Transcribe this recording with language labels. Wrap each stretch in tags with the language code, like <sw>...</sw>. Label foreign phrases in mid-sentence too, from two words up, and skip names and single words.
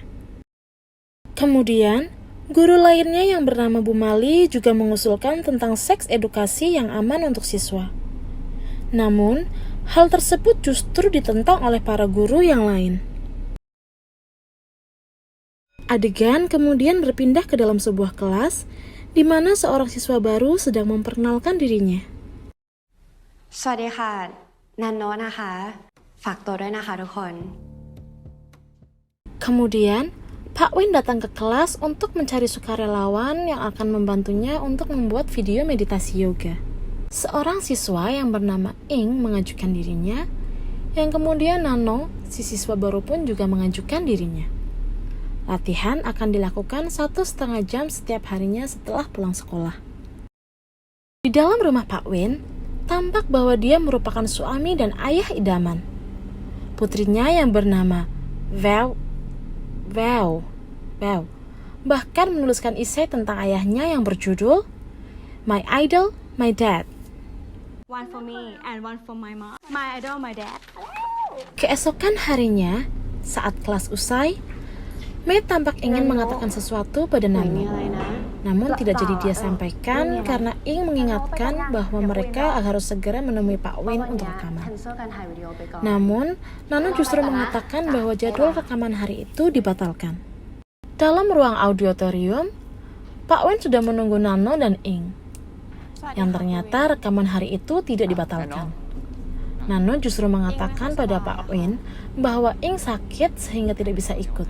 <id>Kemudian, guru lainnya yang bernama Bu Mali juga mengusulkan tentang seks edukasi yang aman untuk siswa. Namun, hal tersebut justru ditentang oleh para guru yang lain. Adegan kemudian berpindah ke dalam sebuah kelas, di mana seorang siswa baru sedang memperkenalkan dirinya.</id> <th>สวัสดีค่ะนันโนะนะคะ ฝากตัวด้วยนะคะทุกคน</th> <id>Kemudian, Pak Win datang ke kelas untuk mencari sukarelawan yang akan membantunya untuk membuat video meditasi yoga. Seorang siswa yang bernama Ing mengajukan dirinya, yang kemudian Nano, si siswa baru pun juga mengajukan dirinya. Latihan akan dilakukan 1,5 jam setiap harinya setelah pulang sekolah. Di dalam rumah Pak Win, tampak bahwa dia merupakan suami dan ayah idaman. Putrinya yang bernama Wow bahkan menuliskan esai tentang ayahnya yang berjudul My Idol, My Dad.</id> <en>One for me and one for my mom. My idol, my dad.</en> <id>Keesokan harinya, saat kelas usai, Mei tampak ingin mengatakan sesuatu pada</id> <th>มี</th> <id>Nano.</id> <th>อะไรนะ</th> <id>Namun tidak jadi dia sampaikan karena Ing mengingatkan bahwa mereka harus segera menemui Pak Win untuk</id> <th>แค</th> <id>rekaman.</id> <th>นเซิลการถ่ายวิดีโอไปก่อน</th> <id>Namun, Nano justru mengatakan bahwa jadwal rekaman hari itu dibatalkan. Dalam ruang auditorium, Pak Win sudah menunggu Nano dan Ing, yang ternyata rekaman hari itu tidak dibatalkan. Nano justru mengatakan pada Pak Win bahwa Ing sakit sehingga tidak bisa ikut.</id>